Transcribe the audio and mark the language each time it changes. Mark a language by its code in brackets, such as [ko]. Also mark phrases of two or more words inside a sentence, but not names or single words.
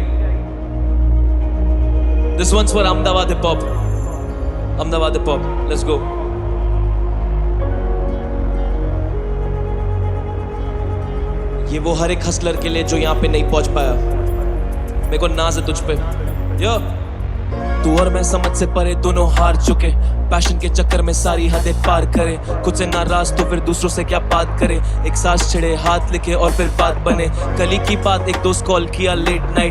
[en] This one's for Ahmedabad hip hop. Ahmedabad hip hop. Let's go. [hi] ये वो हर एक हसलर के लिए जो यहाँ पे नहीं पहुंच पाया। मेरे को नाज है तुझ पे। यो तू और मैं समझ से परे दोनों हार चुके, पैशन के चक्कर में सारी हदें पार करे, खुद से नाराज तो फिर दूसरों से क्या बात करे, एक सांस छिड़े हाथ लिखे और फिर बात बने, कली की बात एक दोस्त कॉल किया [en] late night,